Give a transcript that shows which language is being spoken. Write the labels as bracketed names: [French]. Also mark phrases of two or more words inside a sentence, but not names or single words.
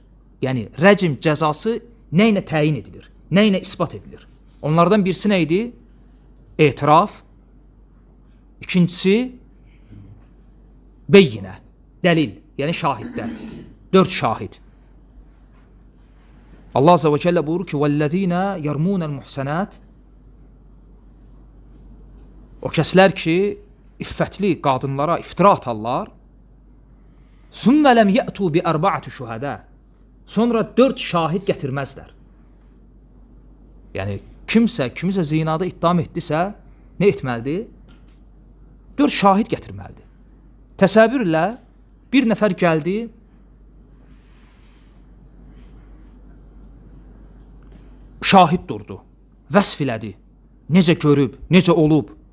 [Azerbaijani] Yəni rəcim cəzası nə ilə təyin edilir, nə ilə isbat edilir? Onlardan birisi nə idi? Etiraf. İkincisi beyinə, dəlil, yəni şahidlər. 4 şahid. [Arabic] الله عز وجل [Azerbaijani] buyurur ki [Arabic] وَالَّذ۪ينَ يَرْمُونَ الْمُحْسَنَاتِ. [Azerbaijani] O kəslər ki iffətli qadınlara iftira atarlar. [Arabic] ثُمَّ لَمْ يَأْتُوا بِأَرْبَعَةِ شُهَدَى. [Azerbaijani] Sonra 4 şahid gətirməzlər. Yəni kimisə zinada ittiham etdisə nə etməlidir? 4 şahid gətirməlidir. Təsəvvürlə bir nəfər gəldi, şahid durdu, vəsf elədi, necə görüb, necə olub.